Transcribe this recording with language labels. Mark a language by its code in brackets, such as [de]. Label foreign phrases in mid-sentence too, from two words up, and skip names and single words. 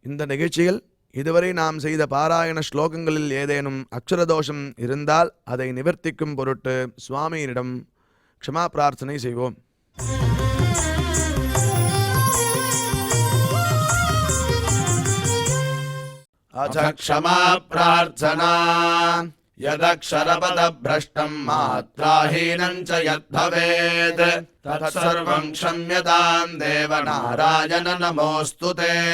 [ta] நிகழ்ச்சியில் இதுவரை நாம் செய்த பாராயண ஸ்லோகங்களில் ஏதேனும் அக்ஷரதோஷம் இருந்தால் அதை நிவர்த்திக்கும் பொருட்டு சுவாமியினிடம் க்ஷமா பிரார்த்தனை செய்வோம். [sa] अथ क्षमा प्रार्थना यदक्षरपदभ्रष्टम् मात्राहीनम् च यद्भवेत् तत्सर्वम् क्षम्यताम् देव नारायण नमोऽस्तु ते।